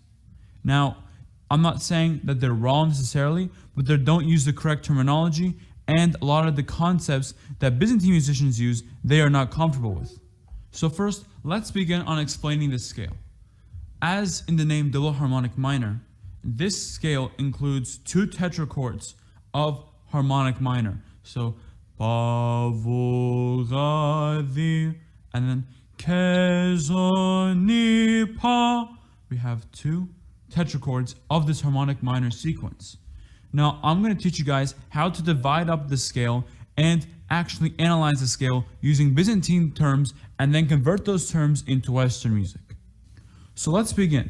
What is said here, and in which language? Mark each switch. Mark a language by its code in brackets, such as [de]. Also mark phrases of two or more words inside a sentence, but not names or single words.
[en] Now, I'm not saying that they're wrong necessarily, but they don't use the correct terminology, and a lot of the concepts that Byzantine musicians use, they are not comfortable with. So first, let's begin on explaining this scale. As in the name double harmonic minor, this scale includes 2 tetrachords of harmonic minor. So, pa, vo, ga, di, and then ke, zo, ni, pa. We have 2 tetrachords of this harmonic minor sequence. Now, I'm going to teach you guys how to divide up the scale and actually analyze the scale using Byzantine terms and then convert those terms into Western music. So let's begin.